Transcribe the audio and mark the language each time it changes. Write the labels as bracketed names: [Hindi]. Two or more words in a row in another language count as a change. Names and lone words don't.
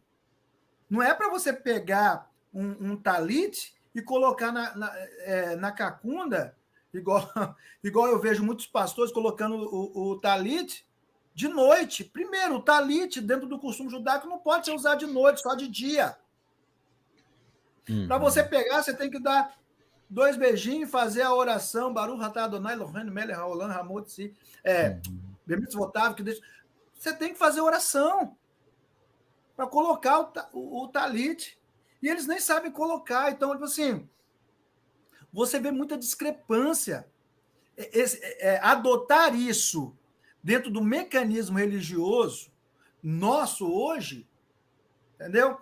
[Portuguese] Não é para você pegar um talit e colocar na cacunda, igual eu vejo muitos pastores colocando o talit de noite. Primeiro, o talit, dentro do costume judaico, não pode ser usado de noite, só de dia. Para você pegar, você tem que dar 2 beijinhos, fazer a oração, [Hebrew] ברוך אתה אדוני אלוהינו מלך העולם המוציא, במצוותיו, [Portuguese] que deixa. Você tem que fazer oração para colocar o talit. E eles nem sabem colocar. Então, tipo assim, você vê muita discrepância. Adotar isso dentro do mecanismo religioso nosso hoje, entendeu?